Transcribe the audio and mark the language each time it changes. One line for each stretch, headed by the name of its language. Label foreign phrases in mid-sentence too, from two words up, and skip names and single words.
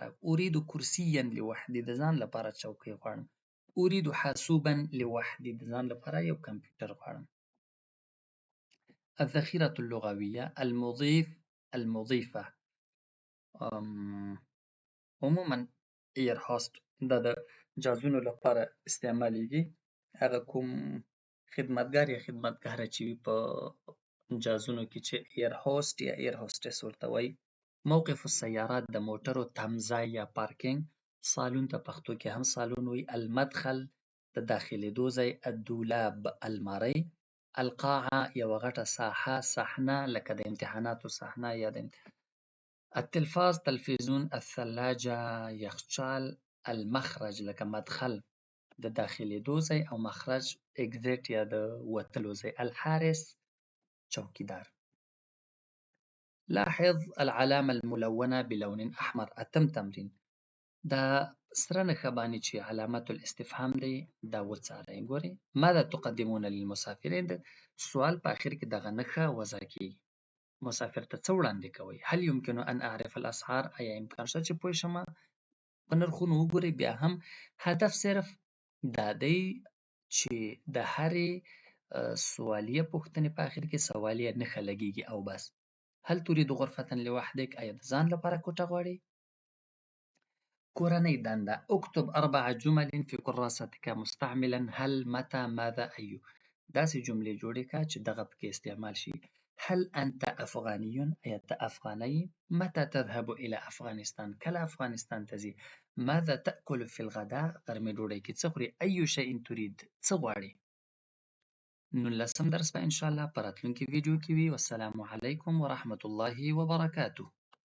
Arabic: أريد کرسيا لوحدي،
Pashto: د ځان لپاره چوکۍ غواړم.
Arabic: أريد حاسوبا لوحدي،
Pashto: د ځان لپاره یو کمپیوټر غواړم.
Arabic: الذخيرة اللغوية، المضيف، المضيفة.
Pashto: عموما
English: air host
Pashto: دا د جهازونو لپاره استعمالیږي. هغه کوم خدمتګار یا خدمتګاره چې وي په جهازونو کې چې
English: air host
Pashto: یا
English: air hostess
Pashto: ورته وایي.
Arabic: موقف السیارات،
Pashto: د موټرو تمځای یا پارکینګ. صالون ته پښتو کې هم صالون وایي. المدخل، د داخلېدو ځای. الدولاب، المارۍ. القاعة، یوه غټه ساحه، صحنه، لکه د امتحاناتو صحنه یا د التلفاز، تلفزیون.
Arabic: الثلاجة، یخچال. المخرج،
Pashto: لکه مدخل، د داخلېدو ځای، او مخرج اگزیت یا د وتلو ځای.
Arabic: الحارس، چوکیدار. لاحظ العلامة الملونة بلون أحمر،
Pashto: اتم تمرین، دا سره نښه باندې چې
Arabic: علامت الاستفهام
Pashto: دی دا وڅارئ. ګورئ،
Arabic: ماذا تقدمون للمسافرين،
Pashto: د سوال په اخر کې دغه نښه وضع کیږي. مسافر ته څه وړاندې کوئ.
Arabic: هل يمكن أن أعرف الأسعار،
Pashto: آیا امکان شته چې پوه شم په نرخونو. وګورئ بیا هم هدف صرف دا دی چې د هرې سوالیه پوښتنې په اخر کې سوالیه نښه لګیږي او بس.
Arabic: هل تريد غرفة لوحدك،
Pashto: آیا د ځان لپاره کوټه غواړئ. کورنۍ دنده،
Arabic: اکتب 4 جمل في كراستك مستعملا هل، متى، ماذا، أي.
Pashto: داسې جملې جوړې کړه چې دغه پکې استعمال شي.
Arabic: هل أنت أفغاني،
Pashto: آیا ته افغانی.
Arabic: متى تذهب إلى أفغانستان،
Pashto: کله افغانستان ته ځې.
Arabic: ماذا تأكل في الغداء،
Pashto: غرمې ډوډۍ کې څه خورې.
Arabic: أي شيء تريد،
Pashto: څه غواړې. 19 درس به
Arabic: ان شاء الله
Pashto: په راتلونکي ویډیو کې وي.
Arabic: والسلام علیکم ورحمة الله وبرکاته.